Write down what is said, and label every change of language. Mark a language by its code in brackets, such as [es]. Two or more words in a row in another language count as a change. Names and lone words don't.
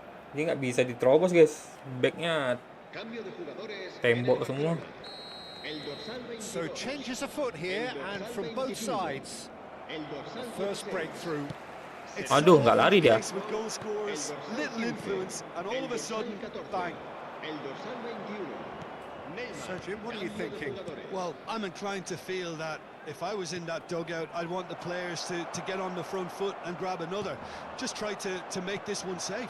[id] Ini nggak bisa diterobos guys. Backnya [es] Cambio de jugadores en el [id] tembok semua. [es] Barcelona. El dorsal [en] So [es] 22. [en] changes afoot here, [es] El [en] and [es] dorsal [en] from both [es] 25. [en] sides, [es] El dorsal [en] first [es] 16. [en] breakthrough. It's [id] Aduh, [en] so [id] nggak lari [en] often the [id] dia. [en] case with goal scorers, little influence, and all of a sudden, bang. [es] El dorsal 21. Neymar. [en] So, Jim, what are you [es] Cambio de [en] thinking? [es] jugadores. [en] Well, I'm inclined to feel that if I was in that dugout, I'd want the players to get on the front foot and grab another. Just try to make this one safe.